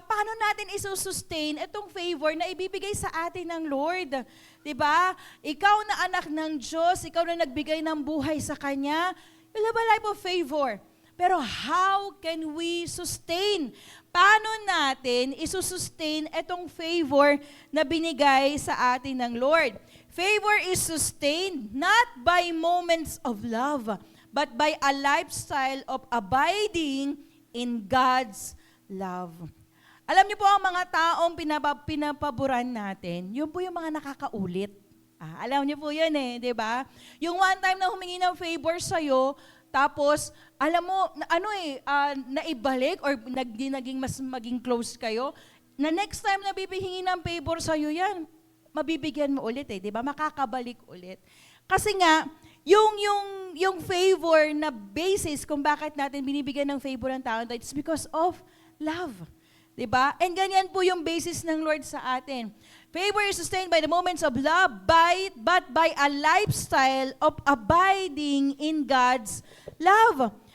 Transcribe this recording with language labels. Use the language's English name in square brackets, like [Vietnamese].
[Filipino] Paano natin isusustain itong favor na ibibigay sa atin ng Lord? Diba? Ikaw na anak ng Diyos, ikaw na nagbigay ng buhay sa Kanya, [English] you'll have a life of favor. [Filipino] Pero [English] how can we sustain? [Filipino] Paano natin isusustain itong favor na binigay sa atin ng Lord? [English] Favor is sustained not by moments of love, but by a lifestyle of abiding in God's love. [Filipino] Alam niyo po, ang mga taong pinapaboran natin, yun po yung mga nakakaulit. Alam niyo po yun di ba? Yung one time na humingi ng favor sa'yo, tapos, alam mo, naibalik or naging mas maging close kayo, na next time na bibihingi ng favor sa'yo yan, mabibigyan mo ulit di ba? Makakabalik ulit. Kasi nga, yung favor na basis kung bakit natin binibigyan ng favor ng tao, [English] it's because of love. [Filipino] Diba? And ganyan po yung basis ng Lord sa atin. [English] Favor is sustained by the moments of love, but by a lifestyle of abiding in God's love.